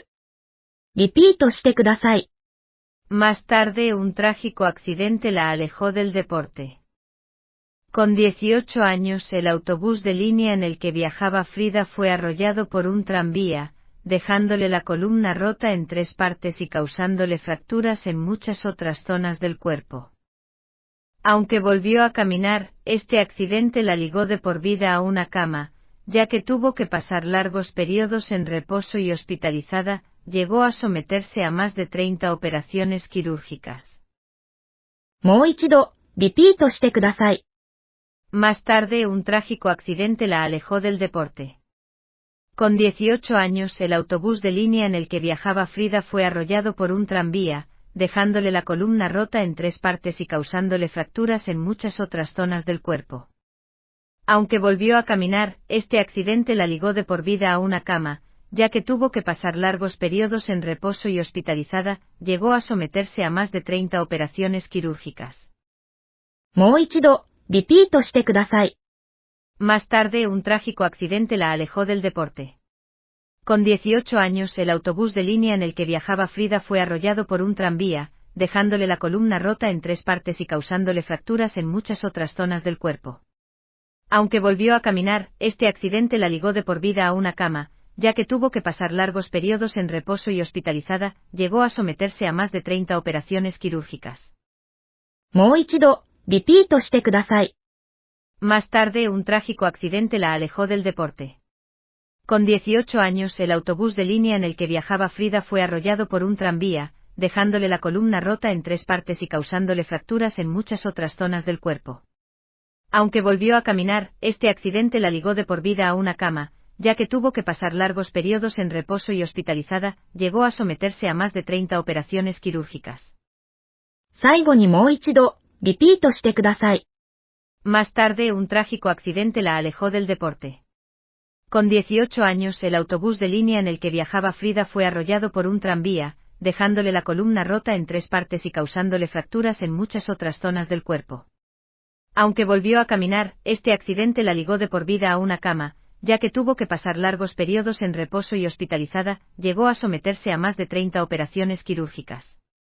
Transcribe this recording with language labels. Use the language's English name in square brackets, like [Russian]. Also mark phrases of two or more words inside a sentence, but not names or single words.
[Japanese] リピートしてください。 [Spanish] Más tarde un trágico accidente la alejó del deporte. Con 18 años el autobús de línea en el que viajaba Frida fue arrollado por un tranvía, dejándole la columna rota en 3 partes y causándole fracturas en muchas otras zonas del cuerpo. Aunque volvió a caminar, este accidente la ligó de por vida a una cama, ya que tuvo que pasar largos periodos en reposo y hospitalizada, llegó a someterse a más de 30 operaciones quirúrgicas. [Japanese] もう一度、リピートしてください。 [Spanish] Más tarde un trágico accidente la alejó del deporte. Con 18 años el autobús de línea en el que viajaba Frida fue arrollado por un tranvía, dejándole la columna rota en 3 partes y causándole fracturas en muchas otras zonas del cuerpo. Aunque volvió a caminar, este accidente la ligó de por vida a una cama, ya que tuvo que pasar largos periodos en reposo y hospitalizada, llegó a someterse a más de 30 operaciones quirúrgicas. [Japanese] もう一度、リピートしてください。 [Spanish] Más tarde un trágico accidente la alejó del deporte. Con 18 años el autobús de línea en el que viajaba Frida fue arrollado por un tranvía, dejándole la columna rota en 3 partes y causándole fracturas en muchas otras zonas del cuerpo. Aunque volvió a caminar, este accidente la ligó de por vida a una cama, ya que tuvo que pasar largos periodos en reposo y hospitalizada, llegó a someterse a más de 30 operaciones quirúrgicas. [Japanese] もう一度、リピートしてください。 [Spanish] Más tarde un trágico accidente la alejó del deporte. Con 18 años el autobús de línea en el que viajaba Frida fue arrollado por un tranvía, dejándole la columna rota en 3 partes y causándole fracturas en muchas otras zonas del cuerpo. Aunque volvió a caminar, este accidente la ligó de por vida a una cama, ya que tuvo que pasar largos periodos en reposo y hospitalizada, llegó a someterse a más de 30 operaciones quirúrgicas. [Japanese] 最後にもう一度、リピートしてください。 [Spanish] Más tarde un trágico accidente la alejó del deporte. Con 18 años el autobús de línea en el que viajaba Frida fue arrollado por un tranvía, dejándole la columna rota en 3 partes y causándole fracturas en muchas otras zonas del cuerpo. Aunque volvió a caminar, este accidente la ligó de por vida a una cama, ya que tuvo que pasar largos periodos en reposo y hospitalizada, llegó a someterse a más de 30 operaciones quirúrgicas.